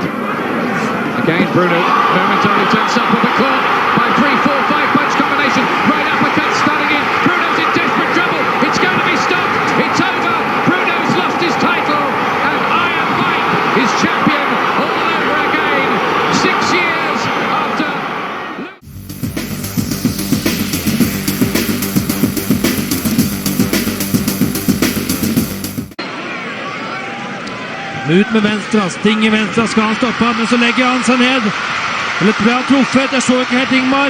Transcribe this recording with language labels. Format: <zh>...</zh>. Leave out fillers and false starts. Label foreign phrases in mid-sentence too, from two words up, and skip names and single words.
<en>Again, Bruno momentarily turns up with a caught by 3, 4, 5 punch combination. Right uppercut starting in. Bruno's in desperate trouble. It's going to be stopped. It's over. Bruno's lost his title, and Iron Mike is champion all over again. 6 years after.</en> <no>Ut med venstre, Sting i venstre, skal han stoppe han, men så legger han seg ned. Eller ble han truffet? Jeg så ikke helt Ingmar.</no>